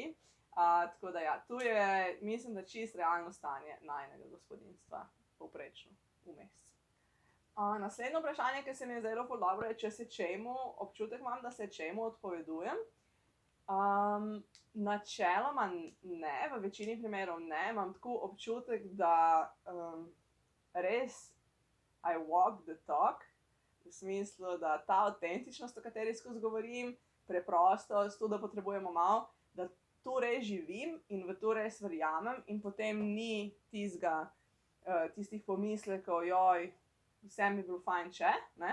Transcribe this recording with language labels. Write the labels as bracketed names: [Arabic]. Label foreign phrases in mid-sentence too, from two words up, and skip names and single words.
[Slovenian] Tako da ja, tu je, mislim, da čisto realno stanje najinega gospodinjstva, povprečno, v mesecu. Naslednje vprašanje, ki se mi je zdelo ful dobro, je, če se čemu, občutek imam, da se čemu odpovedujem. Načeloma ne, v večini primerov ne, imam tako občutek, da res [English] I walk the talk, [Slovenian] v smislu, da ta avtentičnost, o kateri skozi govorim, preprostost, to, da potrebujemo malo, da to res živim in v to res verjamem in potem ni tistih pomislekov, joj, vsem bi bilo fajn, če, ne.